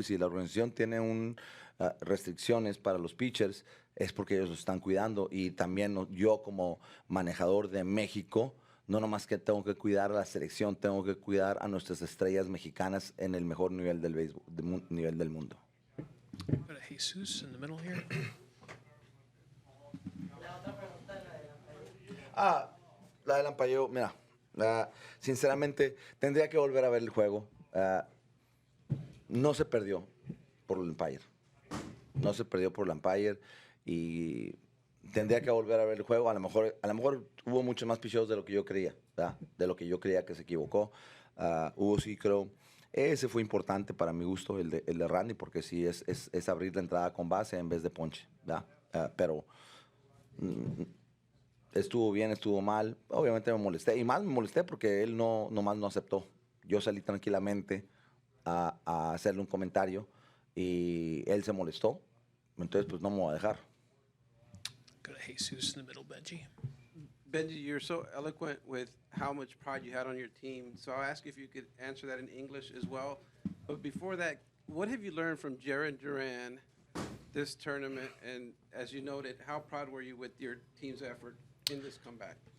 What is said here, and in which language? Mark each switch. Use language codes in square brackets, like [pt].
[es] Y si la organización tiene restricciones para los pitchers, es porque ellos los están cuidando. Y también yo como manejador de México, no nomás que tengo que cuidar a la selección, tengo que cuidar a nuestras estrellas mexicanas en el mejor nivel del béisbol, nivel del mundo. [en] Go to Jesus in the middle here. [es] La del ampalleo, mira, Sinceramente, tendría que volver a ver el juego. No se perdió por el umpire. No se perdió por el umpire y tendría que volver a ver el juego. A lo mejor hubo muchos más picheos de lo que yo creía, ¿verdad? De lo que yo creía que se equivocó. Hubo sí, creo. Ese fue importante para mi gusto, el de Randy, porque sí es abrir la entrada con base en vez de ponche, ¿verdad? Pero estuvo bien, estuvo mal. Obviamente me molesté. Y más me molesté porque él nomás no aceptó. Yo salí tranquilamente a hacerle un comentario y él se molestó. Entonces, pues no me voy a dejar. [en] Go to Jesus in the middle, Benji. Benji, you're so eloquent with how much pride you had on your team. So I'll ask if you could answer that in English as well. But before that, what have you learned from Jaron Duran this tournament? And as you noted, how proud were you with your team's effort in this comeback?